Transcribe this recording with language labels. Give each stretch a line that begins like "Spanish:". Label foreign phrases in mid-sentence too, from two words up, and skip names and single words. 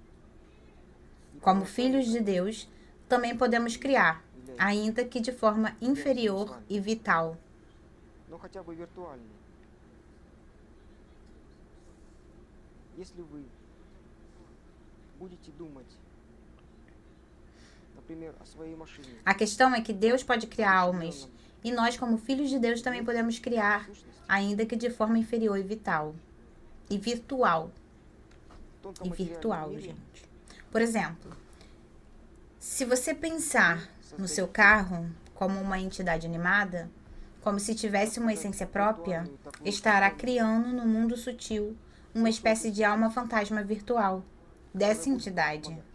Portuguese: como filhos de Deus, também podemos criar, ainda que de forma inferior e vital.
Russian: Но хотя бы виртуальные. Если вы будете думать, например, о своей машине,
Portuguese: A questão é que Deus pode criar almas, e nós, como filhos de Deus, também podemos criar,
Russian: сущности,
Portuguese: ainda que de forma inferior e vital e virtual. e virtual, gente. Por exemplo, se você pensar no seu carro como uma entidade animada, como se tivesse uma essência própria, estará criando no mundo sutil uma espécie de alma fantasma virtual dessa entidade.